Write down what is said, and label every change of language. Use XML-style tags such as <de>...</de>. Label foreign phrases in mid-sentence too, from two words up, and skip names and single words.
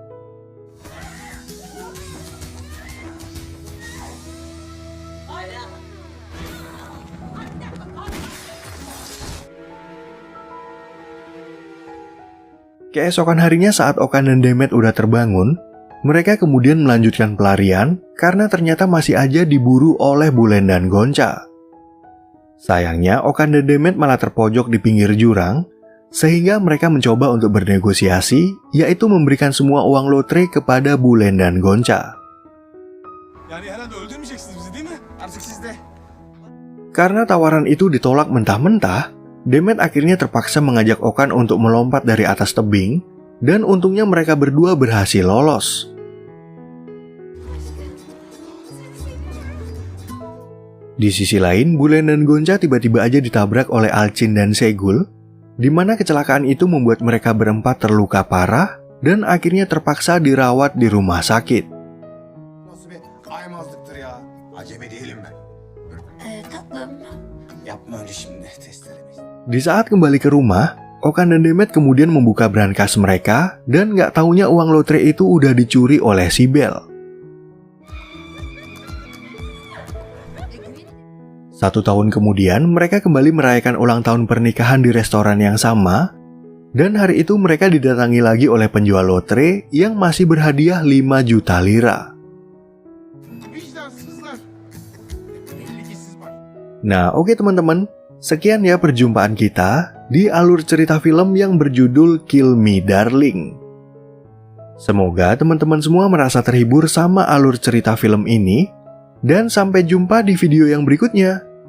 <id>Keesokan harinya saat Okan dan Demet udah terbangun, mereka kemudian melanjutkan pelarian karena ternyata masih aja diburu oleh Bulen dan Gonca. Sayangnya Okan dan Demet malah terpojok di pinggir jurang, sehingga mereka mencoba untuk bernegosiasi, yaitu memberikan semua uang lotre kepada Bulen dan Gonca.</id> <tr>Yani herhalde öldürmeyeceksiniz bizi değil mi? Artık sizde.</tr> <id>Karena tawaran itu ditolak mentah-mentah, Demet akhirnya terpaksa mengajak Okan untuk melompat dari atas tebing, dan untungnya mereka berdua berhasil lolos. Di sisi lain, Bulen dan Gonca tiba-tiba aja ditabrak oleh Alcin dan Segul, di mana kecelakaan itu membuat mereka berempat terluka parah dan akhirnya terpaksa dirawat di rumah sakit.</id> <tr>Nasıl bir aymazlıktır ya. Acemi değilim ben. tatlım. Yapma öyle şimdi, testeremeyiz.</tr> <id>Di saat kembali ke rumah, Okan dan Demet kemudian membuka brankas mereka dan nggak taunya uang lotre itu udah dicuri oleh si Bel. 1 tahun kemudian, mereka kembali merayakan ulang tahun pernikahan di restoran yang sama, dan hari itu mereka didatangi lagi oleh penjual lotre yang masih berhadiah 5 juta lira. Vicdansızlar. Belli ki siz var. Nah, oke teman-teman. Sekian ya perjumpaan kita di alur cerita film yang berjudul Kill Me Darling. Semoga teman-teman semua merasa terhibur sama alur cerita film ini, dan sampai jumpa di video yang berikutnya.</id>